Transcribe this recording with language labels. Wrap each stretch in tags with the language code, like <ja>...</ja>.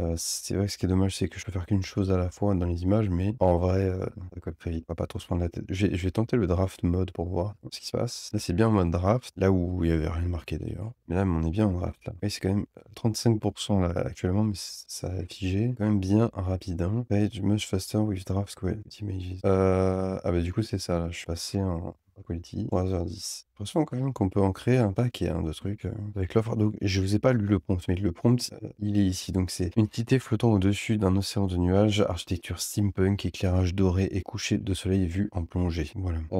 <fr>C'est vrai que ce qui est dommage, c'est que je peux faire qu'une chose à la fois dans les images, mais en vrai, ça colle très vite, on va pas trop se prendre la tête. Je vais tenter le draft mode pour voir ce qui se passe. Là, c'est bien en mode draft, là où il y avait rien marqué d'ailleurs. Mais là, on est bien en draft là. Oui, c'est quand même 35% là actuellement, mais ça a figé. Quand même bien rapide. Hein.</fr> <en>Page much faster with draft quality images.</en> <fr>Ah bah du coup, c'est ça, là. Je suis passé en quality, 3h10. J'ai l'impression quand même qu'on peut en créer un paquet de trucs avec l'offre. Donc, je vous ai pas lu le prompt, mais le prompt, il est ici. Donc, c'est une cité flottant au-dessus d'un océan de nuages, architecture steampunk, éclairage doré et coucher de soleil vu en plongée. Voilà.</fr>